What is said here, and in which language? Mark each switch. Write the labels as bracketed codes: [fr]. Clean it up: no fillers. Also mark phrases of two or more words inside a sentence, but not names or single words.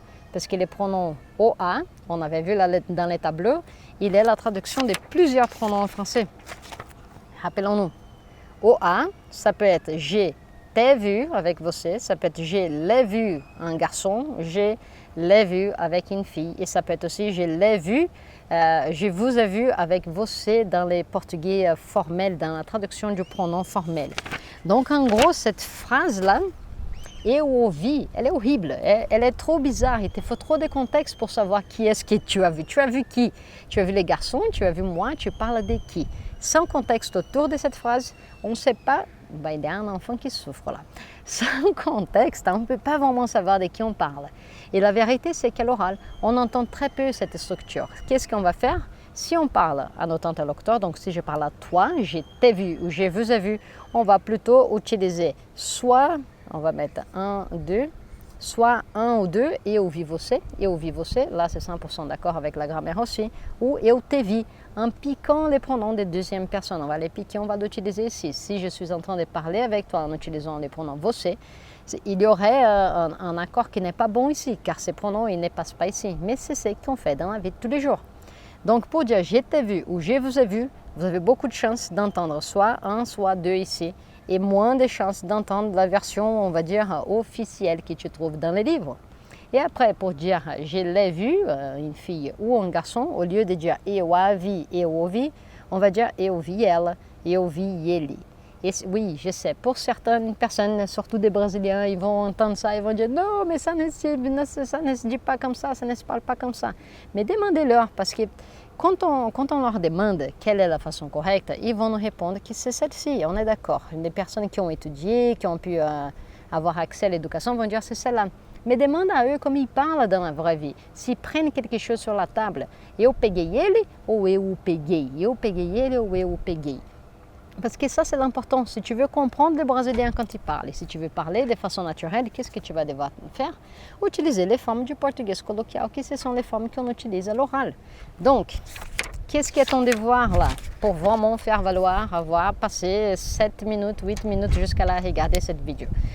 [fr] Parce que les pronoms OA, on avait vu dans les tableaux, il est la traduction de plusieurs pronoms en français. Rappelons-nous, OA, ça peut être je t'ai vu avec você, ça peut être je l'ai vu un garçon, je l'ai vu avec une fille. Et ça peut être aussi je l'ai vu, je vous ai vu avec você dans les portugais formels, dans la traduction du pronom formel. Donc en gros, cette phrase-là, [pt] eu ouvi, [fr] elle est horrible, elle est trop bizarre, il te faut trop de contexte pour savoir qui est-ce que tu as vu. Tu as vu qui? Tu as vu les garçons, tu as vu moi, tu parles de qui? Sans contexte autour de cette phrase, on ne sait pas, il y a un enfant qui souffre là. Sans contexte, on ne peut pas vraiment savoir de qui on parle. Et la vérité, c'est qu'à l'oral, on entend très peu cette structure. Qu'est-ce qu'on va faire? Si on parle à notre interlocuteur, donc si je parle à toi, je t'ai vu ou je vous ai vu, on va plutôt utiliser soit, on va mettre un, deux, soit un ou deux, [pt] eu vi você, [fr] là c'est 100% d'accord avec la grammaire aussi, ou [pt] eu te vi, [fr] en piquant les pronoms de deuxième personne. On va les piquer, on va l'utiliser ici. Si je suis en train de parler avec toi en utilisant les pronoms você, il y aurait un accord qui n'est pas bon ici, car ces pronoms ils ne passent pas ici, mais c'est ce qu'on fait dans la vie de tous les jours. Donc pour dire je t'ai vu ou je vous ai vu, vous avez beaucoup de chances d'entendre soit un, soit deux ici, et moins de chances d'entendre la version, on va dire, officielle que tu trouves dans les livres. Et après, pour dire je l'ai vu, une fille ou un garçon, au lieu de dire [pt] eu a vi, eu ouvi, on va dire eu vi ela, eu vi ele. [fr] Et oui, je sais, pour certaines personnes, surtout des Brésiliens, ils vont entendre ça, ils vont dire non, mais ça ne se dit pas comme ça ne se parle pas comme ça. Mais demandez-leur, parce que quand on leur demande quelle est la façon correcte, ils vont nous répondre que c'est celle-ci, on est d'accord. Les personnes qui ont étudié, qui ont pu avoir accès à l'éducation vont dire c'est celle-là. Mais demande à eux comme ils parlent dans la vraie vie. S'ils prennent quelque chose sur la table, [pt] eu peguei ele ou eu o peguei, eu peguei ele ou eu o peguei. [fr] Parce que ça, c'est l'important. Si tu veux comprendre les Brésiliens quand ils parlent, et si tu veux parler de façon naturelle, qu'est-ce que tu vas devoir faire? Utiliser les formes du portugais colloquial, qui ce sont les formes qu'on utilise à l'oral. Donc, qu'est-ce qui est ton devoir là, pour vraiment faire valoir avoir passé 7 minutes, 8 minutes jusqu'à là regarder cette vidéo?